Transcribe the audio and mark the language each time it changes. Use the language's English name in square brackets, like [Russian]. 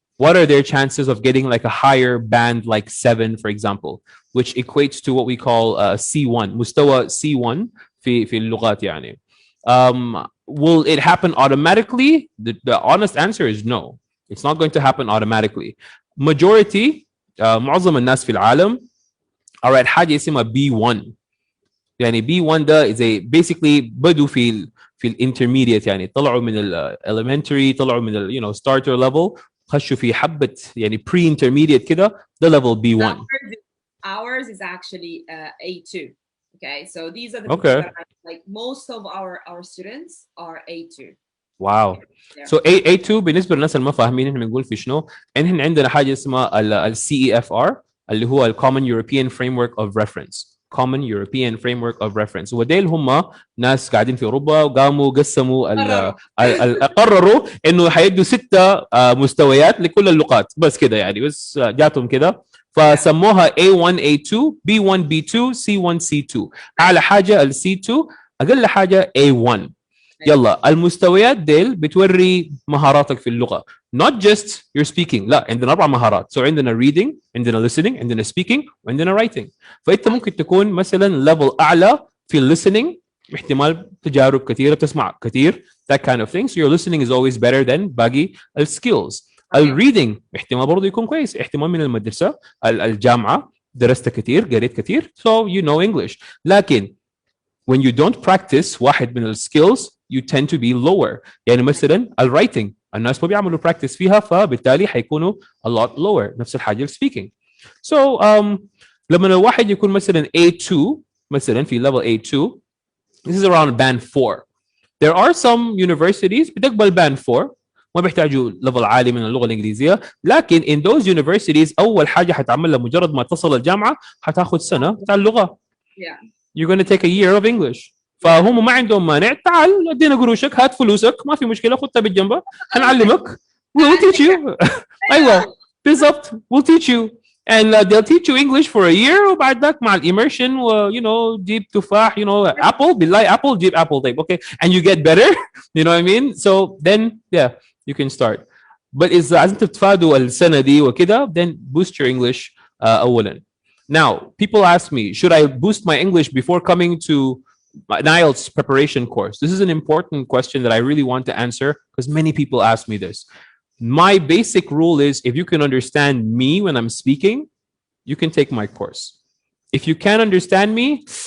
[English] What are their chances of getting like a higher band, like 7, for example, which equates to what we call C1, [Arabic] مستوى C1 في اللغات يعني. [English] Will it happen automatically? The honest answer is no. It's not going to happen automatically. Majority, [Arabic] معظم الناس في العالم [English] are at [Arabic] حاجة اسمها B1. يعني B1 ده [English] is basically [Arabic] بدوا في الانترميديت، يعني طلعوا من elementary، طلعوا من starter level، خشوا في حبة يعني pre-intermediate كده، ده level B1. [English] Ours is actually A2. Okay, so these are the people that like most of our students are A2. Wow. [Arabic] So A2 بالنسبة للناس اللي ما فاهمين احنا بنقول في شنو، احنا عندنا حاجة اسمها ال CEFR اللي هو ال Common European Framework of Reference. [English] Common European Framework of Reference. [Arabic] وديل هم ناس قاعدين في اوروبا وقاموا قسموا قرروا انه حيدوا 6 مستويات لكل اللغات، بس كده يعني، بس جاتهم كده فسموها A1 A2 B1 B2 C1 C2. اعلى حاجه ال C2، اقل حاجه A1. يلا المستويات ديل بتوري مهاراتك في اللغه، [English] not just your speaking. [Arabic] لا، عندنا 4 مهارات. So عندنا reading، عندنا listening، عندنا speaking، وعندنا writing. فانت ممكن تكون مثلا level اعلى في listening، احتمال تجارب كثيره، تسمع كثير، [English] that kind of thing. So your listening is always better than [Arabic] باقي [English] skills. [Arabic] الريدنج احتمال برضه يكون كويس، احتمال من المدرسه الجامعه درست كثير، قريت كثير، [English] so you know English. [Arabic] لكن [English] when you don't practice [Arabic] واحد من السكيلز [English] you tend to be lower. [Arabic] يعني مثلا الرايتنج الناس ما بيعملوا practice فيها، فبالتالي حيكونوا [English] a lot lower. [Arabic] نفس الحاجه speaking. [English] So [Arabic] لما الواحد يكون مثلا [English] A2 [Arabic] مثلا في [English] level A2, this is around band 4. There are some universities [Arabic] بتقبل band 4 ما بيحتاجوا ليفل عالي من اللغه الانجليزيه، لكن [English] in those universities [Arabic] اول حاجه حتعملها مجرد ما تصل الجامعه حتاخذ سنه بتاع اللغه. [English] You're going to take a year of English. [Arabic] فهم ما عندهم مانع، تعال ادينا قروشك، هات فلوسك، ما في مشكله، خدها بالجنبه، حنعلمك. [English] We'll teach you. [Arabic] ايوه بالضبط. [English] We'll teach you and they'll teach you English for a year، [Arabic] وبعد ذاك مع الاميرشن جيب تفاح [English] apple، [Arabic] بالله [English] apple، [Arabic] جيب [English] apple [Arabic] طيب [English] okay and you get better. You know what I mean? So then you can start. But [Arabic] إذا عايزين تتفادوا السنة دي وكده [English] then boost your English [Arabic] أولا. [English] Now people ask me, should I boost my English before coming to an IELTS preparation course? This is an important question that I really want to answer because many people ask me this. My basic rule is if you can understand me when I'm speaking, you can take my course. If you can't understand me,